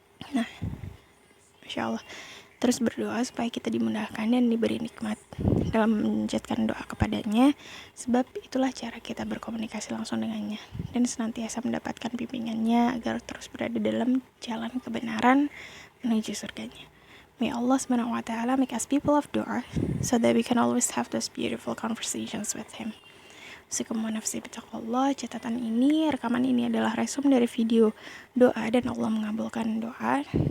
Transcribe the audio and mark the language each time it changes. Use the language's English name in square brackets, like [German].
[Indonesian] Nah, Masya Allah, terus berdoa supaya kita dimudahkan dan diberi nikmat dalam menjadikan doa kepadanya, sebab itulah cara kita berkomunikasi langsung dengannya dan senantiasa mendapatkan bimbingannya agar terus berada dalam jalan kebenaran menuju surganya. [English] May Allah SWT make us people of dua, so that we can always have those beautiful conversations with Him. [Arabic] Usikum nafsi bitaqwallah. [Indonesian] Catatan ini, rekaman ini adalah resum dari video doa dan Allah mengabulkan doa.